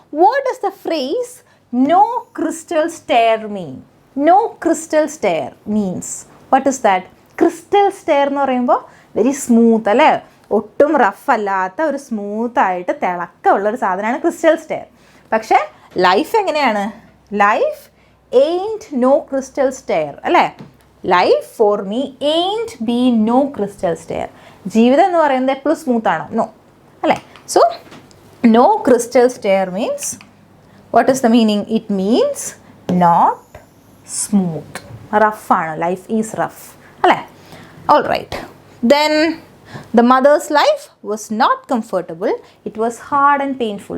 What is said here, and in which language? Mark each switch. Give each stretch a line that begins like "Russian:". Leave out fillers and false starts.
English: What does the phrase no crystal stair mean? No crystal stair means what is that?
Malayalam: Crystal stair എന്ന് പറയുമ്പോൾ very smooth അല്ലേ, ഒട്ടും rough അല്ലാത്ത ഒരു സ്മൂത്തായിട്ട് തിളക്കമുള്ളൊരു സാധനമാണ് ക്രിസ്റ്റൽ സ്റ്റെയർ. പക്ഷേ ലൈഫ് എങ്ങനെയാണ്?
English: Life ain't no crystal stair അല്ലേ? Life for me ain't be no crystal stair.
Malayalam: ജീവിതം എന്ന് പറയുന്നത് എപ്പോഴും സ്മൂത്ത് ആണോ? നോ അല്ലേ?
English: So no crystal stair means what is the meaning? It means not smooth, റഫാണ്, life is rough അല്ലേ? All right, then the mother's life was not comfortable, it was hard and painful.